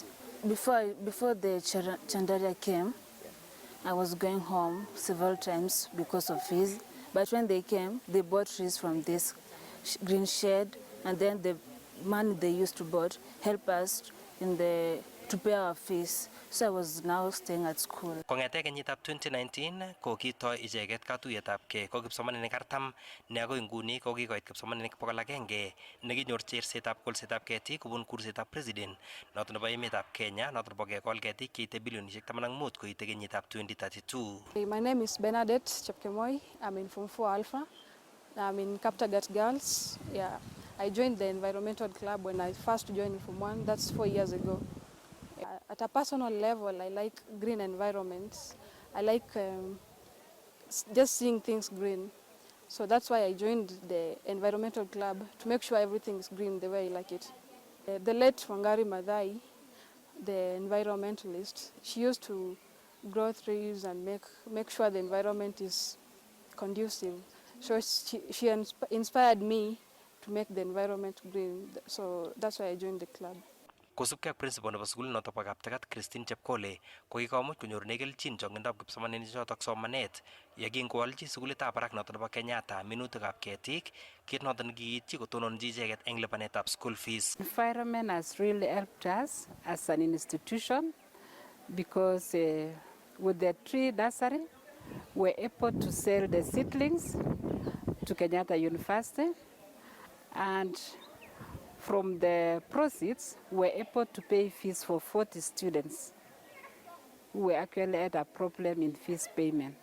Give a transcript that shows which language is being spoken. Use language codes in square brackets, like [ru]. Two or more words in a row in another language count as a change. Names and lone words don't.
[en] Before the Chandaria came, I was going home several times because of fees. But when they came, they bought trees from this green shed, and then the money they used to buy helped us to pay our fees. So I was now staying at school. [kln] Kong'ete kenyitab 2019 ko kitoi icheget katuiyetabgei ko kipsomaninik 40 ne agoi nguni ko kikoit kipsomaninik 100 nekinyor chersetab kolsetab ketik kobun kursetab president noton nebo emetab Kenya noton nebo kekol ketik cheite bilionishek 15 koite kenyitab 2032. [en] My name is Bernadette Chepkemoi. I'm in Form 4 Alpha. I'm in Kaptagat Girls. Yeah, I joined the environmental club when I first joined Form 1. That's 4 years ago. At a personal level, I like green environments. I like just seeing things green. So that's why I joined the environmental club, to make sure everything is green the way I like it. The late Wangari Maathai, the environmentalist, she used to grow trees and make sure the environment is conducive. So she inspired me to make the environment green. So that's why I joined the club. [kln] Kosubkei ak principal nebo sukul notok bo Kaptagat Christine Chepkole ko kikomuch konyorune kelchin chong'indab kipsomaninik chotok somanet yekingoalchi sukulitab barak notok nebo Kenyatta minutikab ketik, kit noton nekiityi kotononji icheget eng lipanetab [en] school fees. Environment has really helped us as an institution because with the tree nursery we're able to sell the seedlings to Kenyatta University, and from the proceeds, we're able to pay fees for 40 students who actually had a problem in fees payment.